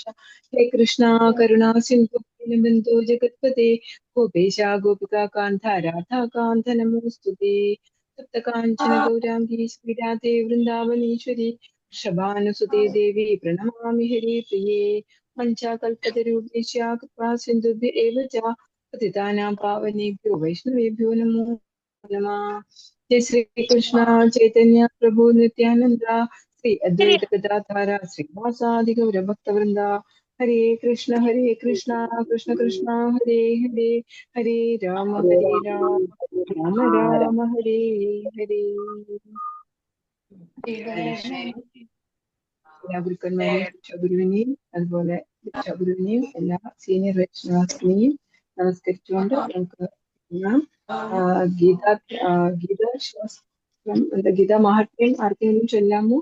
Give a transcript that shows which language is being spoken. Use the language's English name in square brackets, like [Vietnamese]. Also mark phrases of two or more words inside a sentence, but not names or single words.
[Sanskrit] ഹേ കൃഷ്ണ കരുണാ സിന്ധു ബിന്ദു ജഗത്പതേ ഗോപേശ ഗോപികാന്ത രാധാകാന്ത നമോസ്തുതേ. സപ്തകാഞ്ചന ഗൗരാംഗീ ശ്രീരാധേ വൃന്ദാവനീശ്വരി വൃഷഭാനുസുതേ ദേവി പ്രണമാമി ഹരിപ്രിയേ. വഞ്ചാകൽപതരൂപേശ കൃപാ സിന്ധുഭ്യ ഏവ ച പതിതാനാം പാവനേഭ്യോ വൈഷ്ണവേഭ്യോ നമോ നമഃ. जय श्री कृष्ण चैतन्य प्रभु नित्यानंद श्री अद्वैत गदाधर श्रीवासादि गौर भक्त वृंदा. हरे कृष्ण कृष्ण कृष्ण हरे हरे, हरे राम राम राम हरे हरे. [Malayalam] എല്ലാ ഗുരുക്കന്മാരെയും ശിക്ഷാഗുരുവിനെയും അതുപോലെ ശിക്ഷാഗുരുവിനെയും എല്ലാ സീനിയർ വൈഷ്ണവാസിനെയും നമസ്കരിച്ചുകൊണ്ട് നമുക്ക് ഗീതാ മഹാത്മ്യം ആർക്കെങ്കിലും ചൊല്ലാമോ?